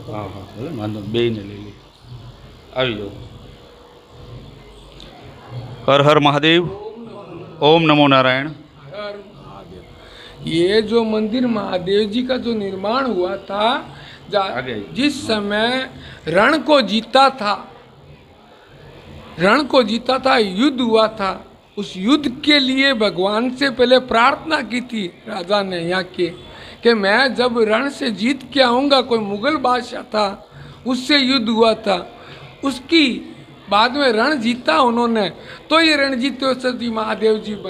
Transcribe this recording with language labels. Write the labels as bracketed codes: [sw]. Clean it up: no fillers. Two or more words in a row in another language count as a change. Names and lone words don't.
[gu] હા હા ભલે વાંધો બેયને લઈ લે. આવી જાઓ. હર હર મહાદેવ. [hi] ओम नमो नारायण. हर महादेव। ये जो मंदिर महादेव जी का जो निर्माण हुआ था, जिस समय रण को जीता था, युद्ध हुआ था, उस युद्ध के लिए भगवान से पहले प्रार्थना की थी राजा ने यहाँ के कि मैं जब रण से जीत के आऊँगा, कोई मुगल बादशाह था उससे युद्ध हुआ था, उसकी बाद में रण जीता उन्होंने, तो ये रणजीतेश्वर जी महादेव जी बने।